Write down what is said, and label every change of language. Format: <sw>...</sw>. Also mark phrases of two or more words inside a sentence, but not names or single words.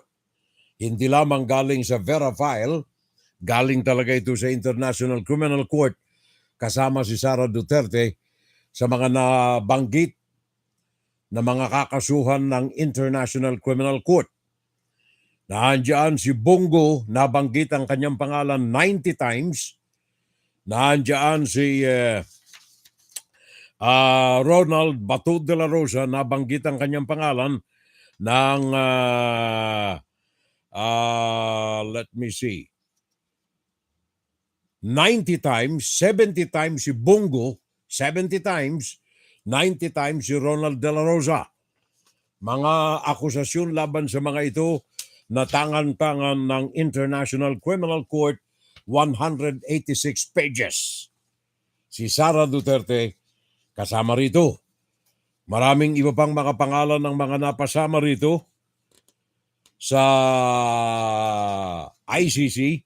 <tl>Hindi lamang galing sa Verifile, galing talaga ito sa International Criminal Court kasama si Sara Duterte sa mga nabanggit na mga kakasuhan ng International Criminal Court. Nandiyan si Bongo, nabanggit ang kanyang pangalan 90 times. Nandiyan si Ronald Bato de la Rosa, nabanggit ang kanyang pangalan ng</tl> <en>let me see,</en> <tl>90 times, 70 times si Bongo, 70 times, 90 times si Ronald De La Rosa. Mga akusasyon laban sa mga ito na tangan-tangan ng International Criminal Court, 186 pages. Si Sara Duterte kasama rito. Maraming iba pang mga pangalan ng mga napasama rito sa ICC.</tl>